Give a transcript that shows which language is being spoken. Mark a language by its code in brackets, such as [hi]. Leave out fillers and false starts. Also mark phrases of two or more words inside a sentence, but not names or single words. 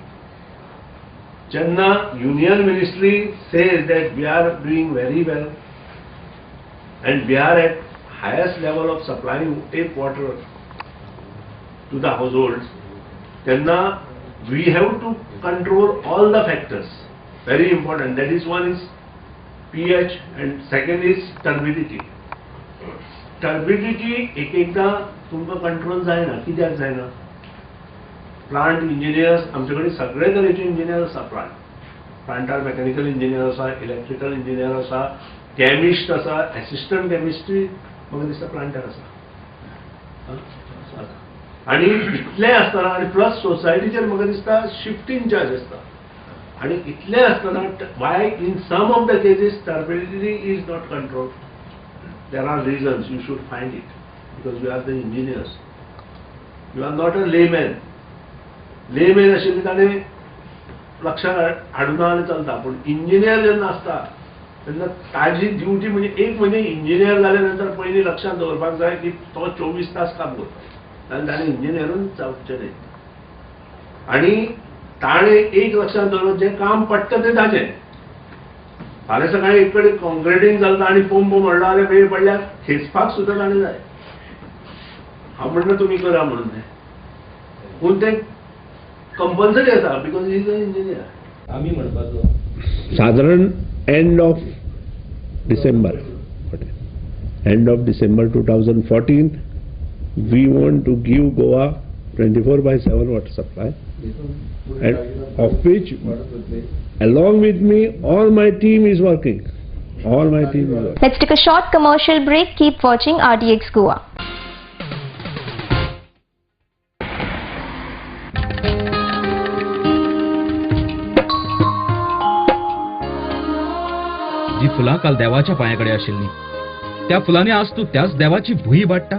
[en] Channa Union Ministry says that we are doing very well and we are at highest level of supplying tap water to the households. Channa, we have to control all the factors. Very important. That is, one is pH and second is turbidity. [kok] Turbidity एकदा तुमका कंट्रोल जायना. कित्याक जायना? [en] plant engineers [kok] आमच्याकडे सगळे तरेचे इंजिनियर आसा. प्लांटार [en] mechanical engineer [kok] आसा, [en] electrical engineer [kok] आसा, केमिस्ट आसा, [en] assistant chemistry [kok] म्हाका दिसता प्लांटार आसा. आणि इतले आसतना आणि प्लस सोसायटीचेर म्हाका दिसता [en] shift incharge [kok] आसता. आणि इतले असताना [en] why in some of the cases turbidity is not controlled? There are reasons. You should find it, because you are the engineers. You are not a layman. [kok] Layman अशें ताणे लक्षात हाडून आले चलता, पण इंजिनियर जेन्ना आसता तेन्ना ताजी ड्युटी म्हणजे एक म्हणजे इंजिनियर जाल्या नंतर पयलीं लक्षात दवरपाक जाय की तो 24 तास काम करता आनी ताणें इंजिनियरूच जावचें न्ही. आनी ताणे एक लक्षात दवरप, जे काम पडटा तें ताचें. फाल्यां सकाळीं एक कडेन कॉन्क्रिटींग चलता आनी पंप म्हणलो जाल्यार वेळ पडल्यार खेचपाक सुद्दां ताणें जाय. हांव म्हणटा तुमी करा म्हणून तें, पूण तें कंपल्सरी आसा [en] because he is a engineer. [kok] आमी म्हणपाचो सादारण [en] end of December 2014 we want to give Goa 24/7 water supply, and of which along with me all my team is working. Let's take a short commercial break. Keep watching RDX Goa. [kok] जी फुलां काल देवाच्या पांयाकडे आशिल्ली, त्या फुलांनी आज तू त्याच देवाची भुई वाडटा.